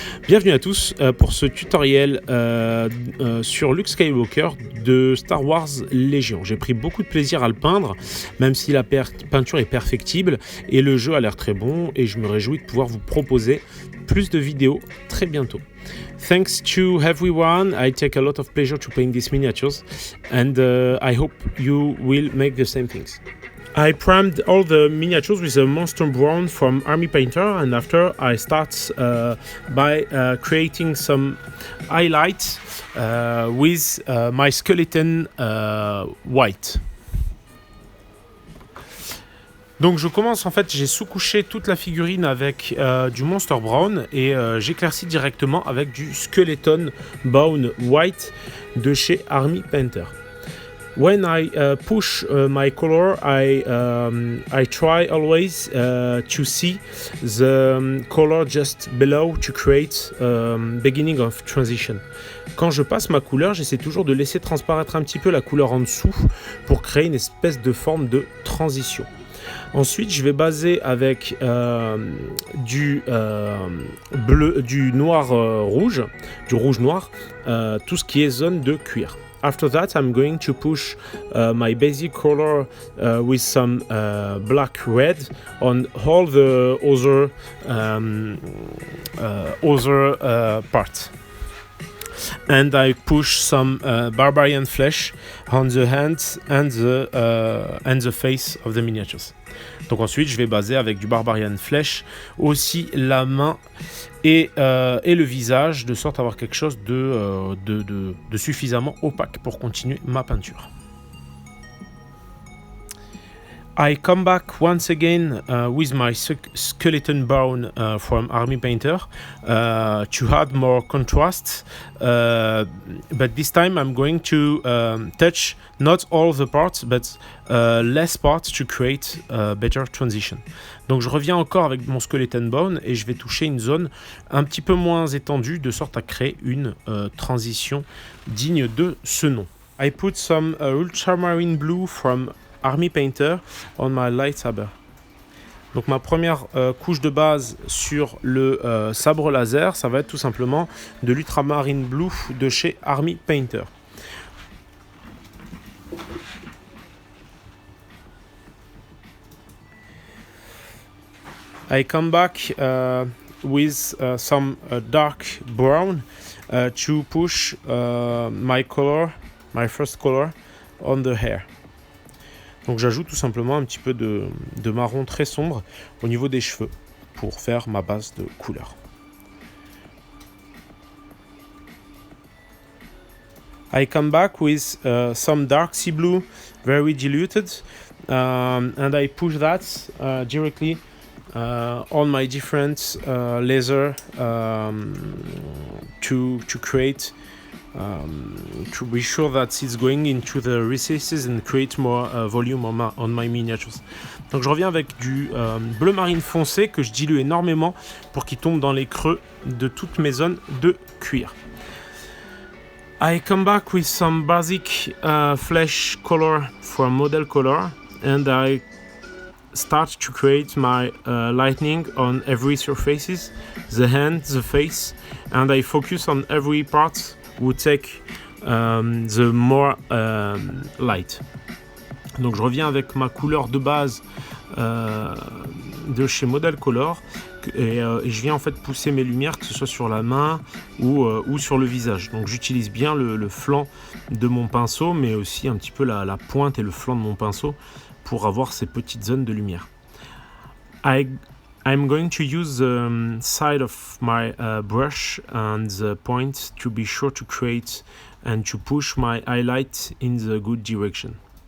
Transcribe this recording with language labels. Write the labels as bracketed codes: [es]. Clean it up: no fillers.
[fr] Bienvenue à tous pour ce tutoriel sur Luke Skywalker de Star Wars Legion. J'ai pris beaucoup de plaisir à le peindre, même si la peinture est perfectible et le jeu a l'air très bon et je me réjouis de pouvoir vous proposer plus de vidéos très bientôt. [en] Thanks to everyone, I take a lot of pleasure to paint these miniatures and I hope you will make the same things. I primed all the miniatures with a monster brown from Army Painter, and after I start by creating some highlights with my skeleton white. [fr] Donc je commence, en fait, j'ai sous-couché toute la figurine avec du Monster Brown et j'éclaircis directement avec du Skeleton Bone White de chez Army Painter. [en] When I push my color, I try always to see the color just below to create beginning of transition. [fr] Quand je passe ma couleur, j'essaie toujours de laisser transparaître un petit peu la couleur en dessous pour créer une espèce de forme de transition. Ensuite, je vais baser avec du noir rouge, du rouge noir, tout ce qui est zone de cuir. [en] After that, I'm going to push my basic color with some black red on all the other parts. And I push some barbarian flesh on the hands and the face of the miniatures. [fr] Donc ensuite, je vais baser avec du barbarian flesh, aussi la main et le visage, de sorte à avoir quelque chose de suffisamment opaque pour continuer ma peinture. [en] I come back once again with my skeleton bone from Army Painter to add more contrast, but this time I'm going to touch not all the parts but less parts to create a better transition. [fr] Donc je reviens encore avec mon skeleton bone et je vais toucher une zone un petit peu moins étendue de sorte à créer une transition digne de ce nom. [en] I put some ultramarine blue from Army Painter on my lightsaber. [fr] Donc ma première couche de base sur le sabre laser, ça va être tout simplement de l'ultramarine blue de chez Army Painter. [en] I come back with some dark brown to push my first color on the hair. [fr] Donc j'ajoute tout simplement un petit peu de marron très sombre au niveau des cheveux pour faire ma base de couleur. [en] I come back with some dark sea blue, very diluted, and I push that directly on my different laser to create to be sure that it's going into the recesses and create more volume on my miniatures. [fr] Donc je reviens avec du bleu marine foncé que je dilue énormément pour qu'il tombe dans les creux de toutes mes zones de cuir. [en] I come back with some basic flesh color from Model Color and I start to create my lightning on every surfaces, the hand, the face, and I focus on every part would take the more light. [fr] Donc je reviens avec ma couleur de base de chez Model Color et je viens en fait pousser mes lumières, que ce soit sur la main ou sur le visage. Donc j'utilise bien le flanc de mon pinceau, mais aussi un petit peu la pointe et le flanc de mon pinceau pour avoir ces petites zones de lumière. [en] I'm going to use the side of my brush and the point to be sure to create and to push my highlight in the good direction.